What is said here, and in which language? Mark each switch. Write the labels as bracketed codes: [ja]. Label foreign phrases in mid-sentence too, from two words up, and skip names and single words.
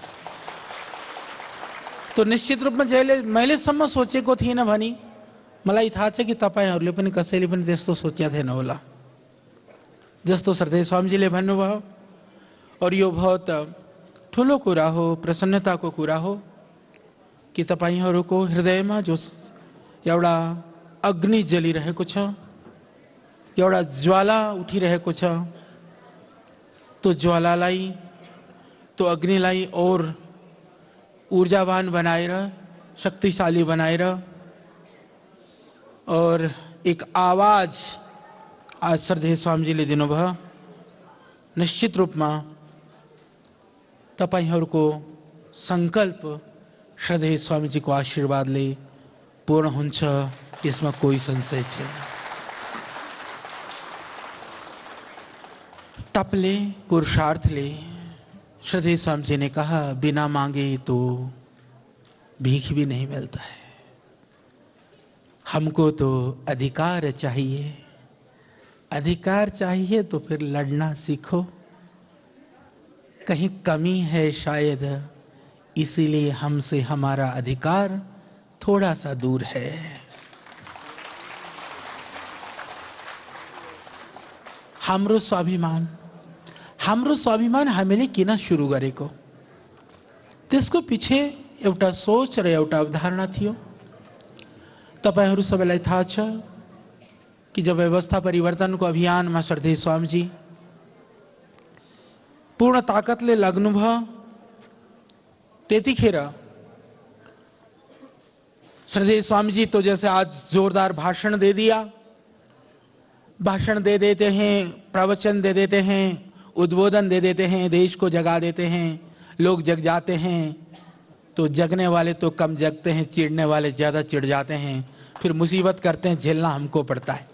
[ne] तो निश्चित रूपमा जहिले मैलेसम्म सोचेको थिएन भनी मलाई थाहा छ कि तपाईहरुले पनि कसैले पनि त्यस्तो सोचेका थिएन होला जस्तो श्रद्धेय स्वामीजीले भन्नुभयो। और यो बहुत ठुलो कुरा हो, प्रसन्नताको कुरा हो कि तपाईहरुको हृदयमा जो एउटा अग्नि जलिरहेको छ, एउटा ज्वाला उठिरहेको छ, तो ज्वालालाई, तो अग्निलाई और ऊर्जावान बनाएर, शक्तिशाली बनाएर और एक आवाज आज श्रद्धेय स्वामीजीले दिनुभयो। निश्चित रूपमा तपाईहरुको संकल्प श्रद्धेय स्वामीजीको आशीर्वादले पूर्ण हुन्छ, यसमा कोही संशय छैन। तपले, पुरुषार्थले [hi] श्रद्धेय स्वामीजी ने कहा, बिना मांगे तो भीख भी नहीं मिलता है। हमको तो अधिकार चाहिए, अधिकार चाहिए तो फिर लड़ना सीखो। कहीं कमी है शायद, इसीलिए हमसे हमारा अधिकार थोड़ा सा दूर है। [ne] हाम्रो स्वाभिमान हामीले किन सुरु गरेको, त्यसको पछि एउटा सोच र एउटा अवधारणा थियो। तपाईहरु सबैलाई थाहा छ कि जब व्यवस्था परिवर्तनको अभियानमा श्रद्धेय स्वामीजी पूर्ण ताकतले लाग्नुभयो, त्यतिखेर श्रद्धेय [hi] स्वामीजी तो जैसे आज जोरदार भाषण दे दिया, भाषण दे देते हैं, प्रवचन दे देते हैं, उद्बोधन दे देते हैं, देश को जगा देते हैं, लोग जग जाते हैं। तो जगने वाले तो कम जगते हैं, चिढ़ने वाले ज्यादा चिढ़ जाते हैं, फिर मुसीबत करते हैं, झेलना हमको पड़ता है।